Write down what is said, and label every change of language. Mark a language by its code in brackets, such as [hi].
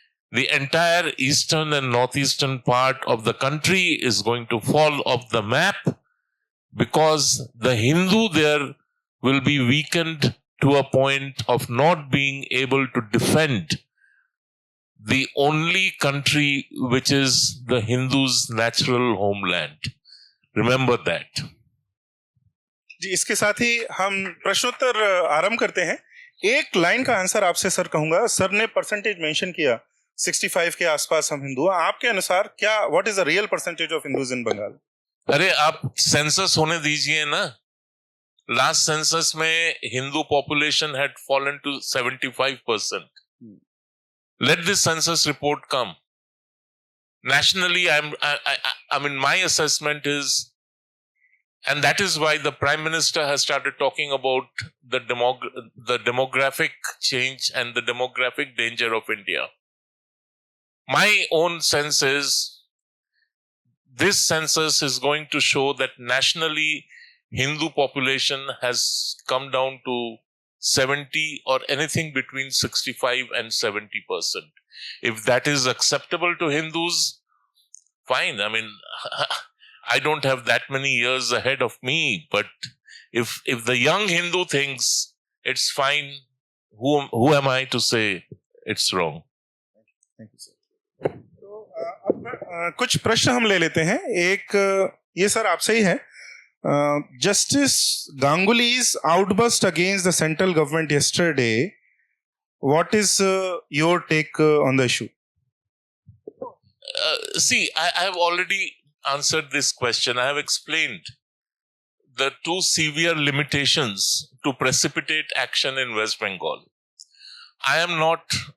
[en] The entire eastern and northeastern part of the country is going to fall off the map because the Hindu there will be weakened to a point of not being able to defend the only country which is the Hindu's natural homeland. Remember that. [hi] जी, इसके साथ ही हम प्रश्नोत्तर आरंभ करते हैं. एक line का answer आपसे सर कहूंगा. सर ने परसेंटेज मेंशन किया 65 के आसपास हम हिंदू हैं. आपके अनुसार क्या [en] What is the real percentage of Hindus in Bengal? [hi] अरे आप सेंसस होने दीजिए ना. [en] Last census में Hindu population had fallen to 75%. Let this census report come. Nationally, I mean, my assessment is, and that is why the Prime Minister has started talking about the demographic change and the demographic danger of India. My own sense is, this census is going to show that nationally, Hindu population has come down to 70 or anything between 65 and 70%. If that is acceptable to Hindus, fine. I mean, I don't have that many years ahead of me, but if the young Hindu thinks it's fine, who am I to say it's wrong? Thank you, sir. [hi] तो अब कुछ प्रश्न हम ले लेते हैं. एक ये सर आपसे ही है. [en] Justice Ganguly's outburst against the central government yesterday, what is your take on the issue? See, I have already answered this question. I have explained the two severe limitations to precipitate action in West Bengal. I am not